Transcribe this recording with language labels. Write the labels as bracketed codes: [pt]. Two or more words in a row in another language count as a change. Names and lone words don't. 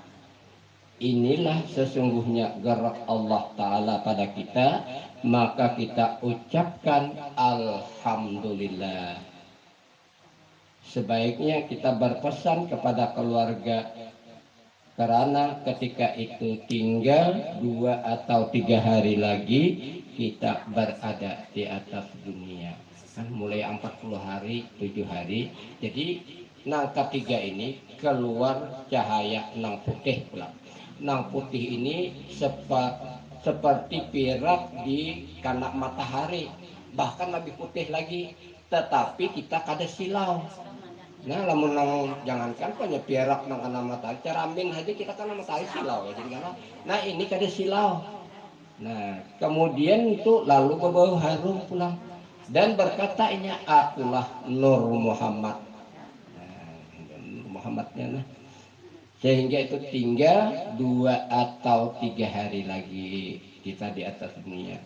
[id] Inilah sesungguhnya gerak Allah Ta'ala pada kita, maka kita ucapkan Alhamdulillah. Sebaiknya kita berpesan kepada keluarga, karena ketika itu tinggal 2 atau 3 hari lagi kita berada di atas dunia. Kan mulai 40 hari, 7 hari. [bjn] Jadi nang ketiga ini keluar cahaya nang putih pulang. Nang putih ini seperti pirak di kanak matahari, bahkan lebih putih lagi, tetapi kita kada silau. Nah, lamun jangankan punya pirak nang kanak matahari, ceramin aja kita kan matahari silau ya, jadi nah ini kada silau. Nah, kemudian itu lalu berbau harum pulang dan berkata, ini akulah Nur Muhammad. Nah, Muhammadnya nah. [id] Sehingga itu tinggal 2 atau 3 hari lagi kita di atas dunia.